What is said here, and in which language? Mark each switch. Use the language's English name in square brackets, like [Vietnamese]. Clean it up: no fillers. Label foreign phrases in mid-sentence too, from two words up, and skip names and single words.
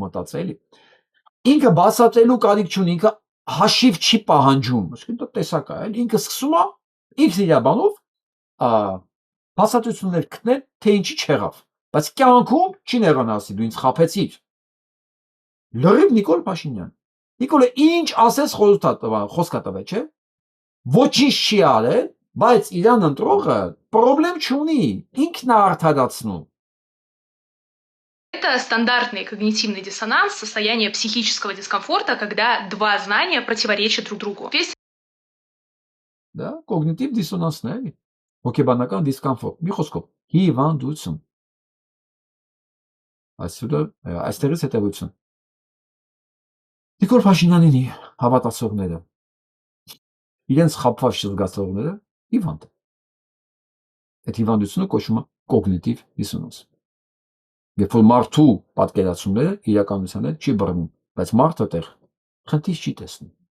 [Armenian] մտածել էլի։ Ինքը բացատրելու կարիք չունի, ինքը հաշիվ չի պահանջում, ասեն դա տեսակ է, ինքը սկսում է իր իրաբանով բացատրություններ գտնել, թե ինչի չեղավ։ բայց կյանքում չի ներողանալսի, դու ինձ խաբեցիր։ Լրիվ Նիկոլ Փաշինյան։ Նիկոլը ինչ ասես խոսքա տվե, չէ՞։ Ոչինչ չի արել, բայց իրան ընտրողը պրոբլեմ չունի, ինքն է արդարացնում։ [Russian] Это стандартный когнитивный диссонанс, состояние психического дискомфорта, когда два знания противоречат друг другу. Да, [Armenian] կոգնիտիվ դիսոնանսներ, հոգեբանական դիսկոմֆորտ, մի խոսքով, հիվանդություն։ Այստեղից հետևություն։ Նիկոլ Փաշինյանին հավատացողները, իրենց խաբված զգացողները հիվանդ։ Այդ հիվանդությունը կոչվում է կոգնիտիվ դիսոնանս։ Երբ որ մարդու պատկերացումները իրականության հետ չի բռնում, բայց մարդը տեղ խնդիր չի տեսնում։